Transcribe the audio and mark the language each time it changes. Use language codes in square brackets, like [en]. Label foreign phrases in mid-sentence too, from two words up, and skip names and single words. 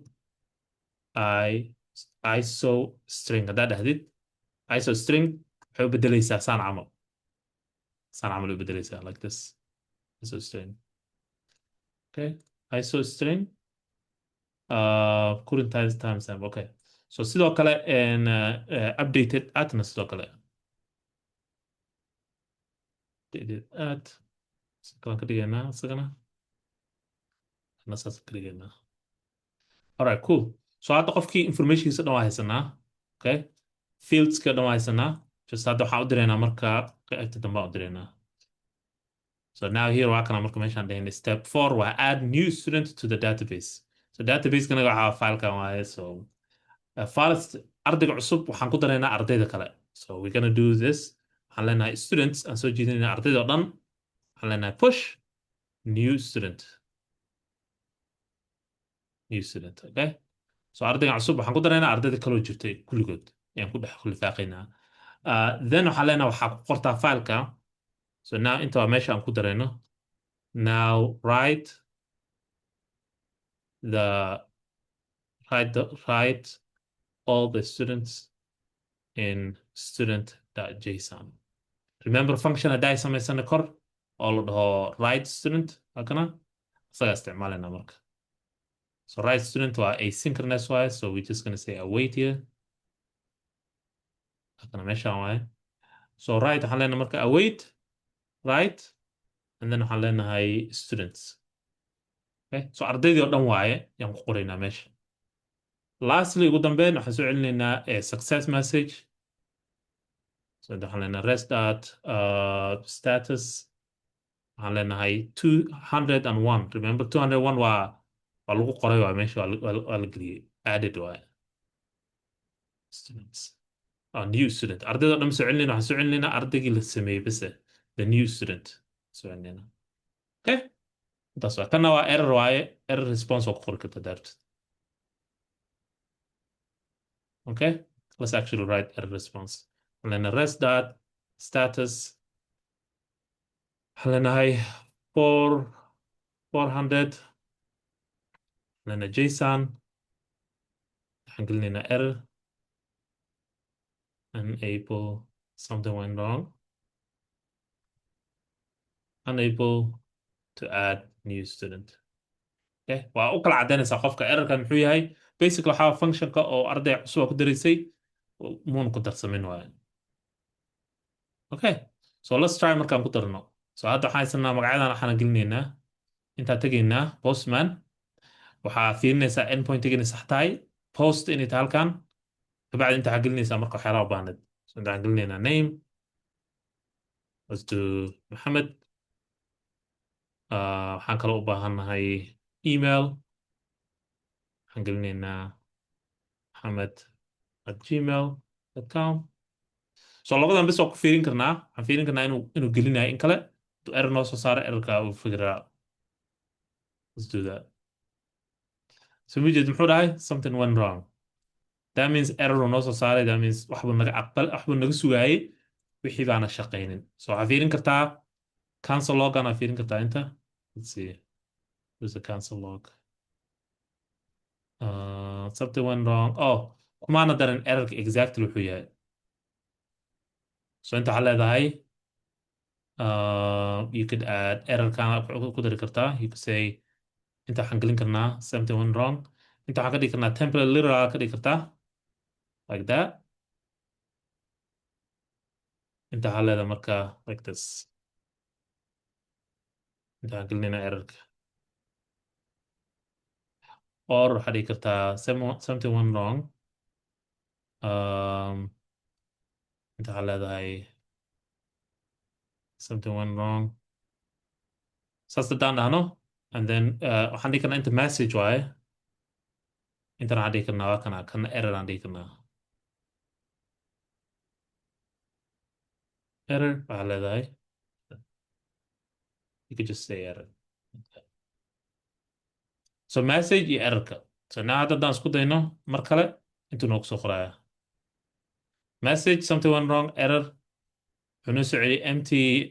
[en] iso string [so] haddaad dhahdid [en] iso string [so] waxay u bedelaysaa saan camal u bedelaysaa [en] like this iso string okay iso string current timestamp okay so [so] sidoo kale updated atna sidoo kale [en] updated at [so] kalan ka dhigaynaa isagana ana saas ka dhigaynaa [en] alright cool so [so] hadda qofkii informationkiisa dhan waa haysanaa okay fieldska dhan waa haysanaa just hadda waxaan u diraynaa marka qaybta dambe aan u diraynaa [en] so now here [so] waa kana marka meeshaan dhahaynay [en] step 4 [so] waa [en] add new student to the database so [so] database-kana waxaa filekan waaye so files ardayga cusub waxaan ku daraynaa ardayda kale [en] so we're gonna do this [so] waxaan leenahay students aan soo jeedinaynaa ardayda oo dhan waxaan leenahay [en] push new student okay so [so] ardayga cusub waxaan ku daraynaa ardayda kaloo jirtay kulligood ayaan ku dhex lifaaqaynaa then waxaan leenahay waxaa ku qortaa fileka [en] so now [so] inta waa meesha aan ku darayno [en] now write all the students in student.json remember function [so] haddaa samaysana kor oo la dhaho [en] write student [so] halkana isagaa isticmaalayna marka [en] so write student [so] waa asynchronous waaye [en] so we're just gonna say await here [so] halkana meeshaan waaye [en] so write [so] waxaan leenahay marka [en] await write and then [so] waxaan leenahay students [en] okay so [so] ardaydii oo dhan waaye yaan ku qoraynaa meesha lastly ugu dambeyn waxaan soo celinaynaa [en] success message so [so] waxaan leenahay rest [en] at status [so] waxaan leenahay 201 [en] remember 201 [so] waa lagu qoray waa meesha waa la geliyey added waaye [en] students new student [so] ardayda dhan soo celinayna waxaan soo celinaynaa ardaygii la sameeyey bese [en] the new student [so] soo celinayna okay intaas waa tanna waa error waaye [en] error response [so] waa ku qori karta daartid [en] okay let's actually write error response and then rest dot status [so] waxaan leenahay [en] 400 [so] lana json waxaan gelinaynaa [en] error unable something went wrong unable to add new student okay [so] waa u kala caddaynaysaa qofka errorkan muxuu yahay basic waxaa functionka oo arday cusub ku daraysay muuna ku darsamin waaye [en] okay so let's try [so] markaan ku darno so hadda waxaan haysanaa magacyadan waxaan gelinaynaa intaan tegaynaa postman waxaa fiirinaysaa endpointiga inay sax tahay post inay tahay halkan kabacdi inta waxaa gelinaysaa marka waxyaalaha u baahneed so intaan gelinaynaa name [en] let's do [so] maxamed waxaan kaloo u baahannahay email waxaan gelinaynaa maxamed at gmail.com so labadan bis waa ku fiirin karnaa waxaan fiirin karnaa inuu gelinayo in kale intuu error noo soo saaro errorka uu fikiraa [en] let's do that so [so] mujed muxuu dhahay [en] something went wrong that means [so] error uu noo soo saaray [en] that means [so] waxbuu naga aqbal waxbuu naga sugaayey wixii baana shaqaynin so waxaa fiirin kartaa cancel logan aa fiirin kartaa inta [en] let's see where's the cancel log something went wrong oh [so] kumaana darin errorka exactly wuxuu yahay so inta waxaa leedahay [en] you could add error [so] kana ku dari kartaa [en] you could say [so] inta waxaan gelin karnaa [en] something went wrong [so] inta waxaan ka dhigi karnaa [en] template literal [so] ka dhigi kartaa [en] like that [so] inta waxaa leedahay marka [en] like this [so] inta waxaan gelinaynaa errorka or waxaa dhigi kartaa [en] something went wrong [so] inta waxaa leedahay [en] something went wrong [so] saas haddaan dhahno [en] and then [so] waxaan dhigi karnaa inta message waaye intana waxaan dhigi karnaa waa kana error aan dhigi karnaa error waxaa leedahay [en] you could just say error so message [so] iyo errorka so now haddaan isku dayno mar kale intuu noogu soo qoraya [en] message something went wrong error [so] wuxuu noo soo celiyey empty